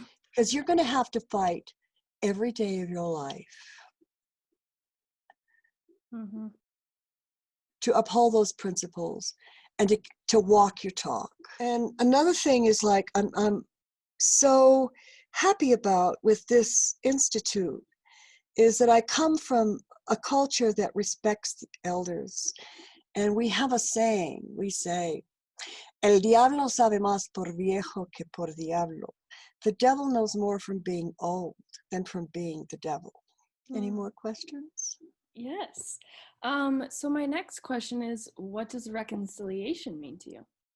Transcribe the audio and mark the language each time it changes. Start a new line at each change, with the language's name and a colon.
English: Because you're going to have to fight every day of your life to uphold those principles and to walk your talk. And another thing is like I'm so happy about with this institute is that I come from a culture that respects the elders. And we have a saying, we say,
Spanish: El diablo sabe más por viejo que por diablo.
English: The devil knows more from being old than from being the devil. Any more questions? Yes. So my next question is, what does reconciliation mean to you?